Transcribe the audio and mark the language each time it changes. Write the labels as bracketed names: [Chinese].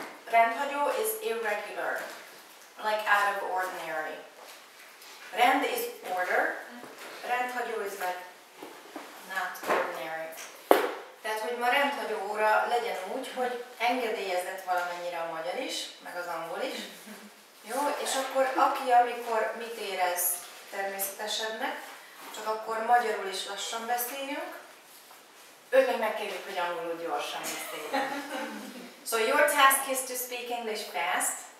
[English] Rendhagyó is irregular, like out of ordinary. Rend is order, rendhagyó is like not ordinary. [Hungarian] Tehát, hogy ma rendhagyó óra legyen úgy, hogy engedélyezett valamennyire a magyar is, meg az angol is. Jó, és akkor aki amikor mit érez természetesebbnek, csak akkor magyarul is lassan beszéljünk, őt meg megkérjük, hogy angolul gyorsan beszéljen. [English] So your task is to speak English fast.